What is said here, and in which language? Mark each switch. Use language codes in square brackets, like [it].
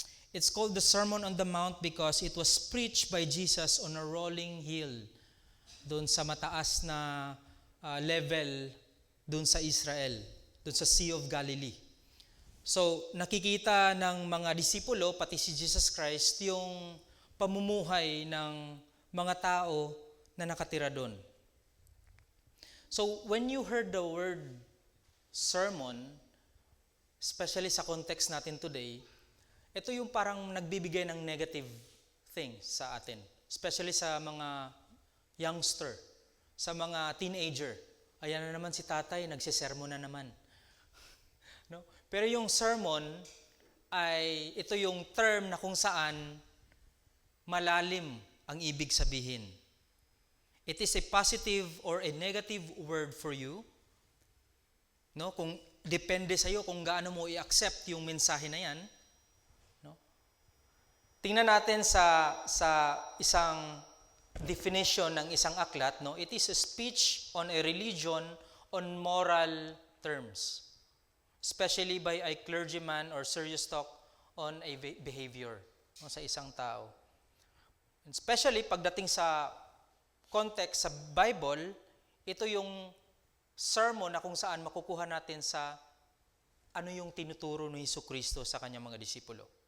[en] It's called the Sermon on the Mount because it was preached by Jesus on a rolling hill, [tl] doon sa mataas na level doon sa Israel, [en] doon sa Sea of Galilee. [tl] So, nakikita ng mga disipulo, pati si Jesus Christ, yung pamumuhay ng mga tao na nakatira doon. [en] So, when you heard the word sermon, especially sa context natin today, [tl] ito yung parang nagbibigay ng [en] negative things sa atin. [tl] Especially sa mga youngster, sa mga teenager. Ayan na naman si tatay, nagsisermon na naman. No? Pero yung sermon ay ito yung term na kung saan malalim ang ibig sabihin. [en] It is a positive or a negative word for you. [tl] No? Kung depende sa iyo kung gaano mo i-accept yung mensahe na yan. No? Tingnan natin sa isang definition ng isang aklat, no? [en] It is a speech on a religion on moral terms, especially by a clergyman or serious talk on a behavior, no, [tl] sa isang tao. And especially pagdating sa context sa Bible, ito yung sermon na kung saan makukuha natin sa ano yung tinuturo ni Jesucristo sa kanyang mga disipulo.